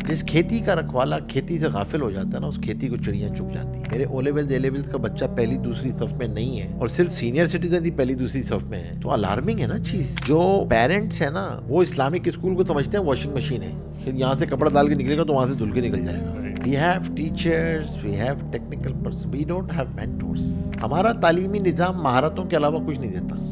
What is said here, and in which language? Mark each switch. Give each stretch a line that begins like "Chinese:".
Urdu: جس کھیتی کا رکھوالا کھیتی سے غافل ہو جاتا ہے نا، اس کھیتی کو چڑیاں چگ جاتی ہیں. میرے او لیولز اے لیولز کا بچہ پہلی دوسری صف میں نہیں ہے اور صرف سینئر سٹیزن ہی پہلی دوسری صف میں ہے، تو الارمنگ ہے نا چیز. جو پیرنٹس ہیں نا وہ اسلامک اسکول کو سمجھتے ہیں واشنگ مشین ہے، یہاں سے کپڑا ڈال کے نکلے گا تو وہاں سے دھل کے نکل جائے گا.
English: We have teachers, we have technical person, we don't have mentors.
Urdu: ہمارا تعلیمی نظام مہارتوں کے علاوہ کچھ نہیں دیتا.